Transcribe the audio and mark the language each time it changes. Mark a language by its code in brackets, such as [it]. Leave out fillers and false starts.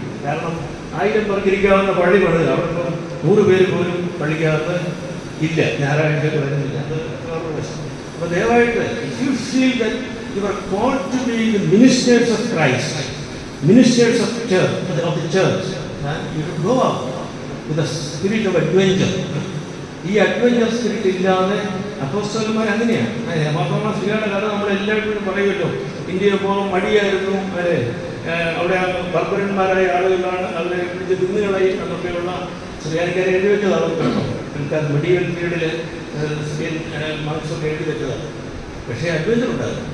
[ml] കാരണം 1000 പേർക്ക് ഇരിക്കാവുന്ന പള്ളി പണിത് അവിടെ 100 പേര് പോലും പള്ളിക്കകത്ത് ഇല്ല, ഞായറാഴ്ച വരുന്നില്ല. അത് വേറൊരു വശം. അപ്പോൾ ദയവായിട്ട് [en] You feel that you are called to be the ministers of Christ, ministers of the church. You should go out with a spirit of adventure. [ml] ഈ അഡ്വഞ്ചർ സ്പിരിറ്റ് ഇല്ലാതെ അപ്പോസ്തലന്മാർ അങ്ങനെയാണ്. അപ്പോസ്തലന്മാർ ശ്രീയുടെ കഥ നമ്മളെല്ലാവരും പറയുമല്ലോ. ഇന്ത്യയിൽ പോകാൻ മടിയായിരുന്നു, അവിടെ ബർബരന്മാരായ ആളുകളാണ്, അവരെ പിടിച്ച് തിന്നുകളയും എന്നൊക്കെയുള്ള സുറിയാനിക്കാർ എഴുതി വെച്ചതാണ് കേട്ടോ. പിൽക്കാർ മെഡീവൽ പീരീഡിൽ സിറിയൻ മാർക്സൊക്കെ എഴുതി വെച്ചതാണ്. പക്ഷേ അഡ്വഞ്ചർ ഉണ്ടായിരുന്നു.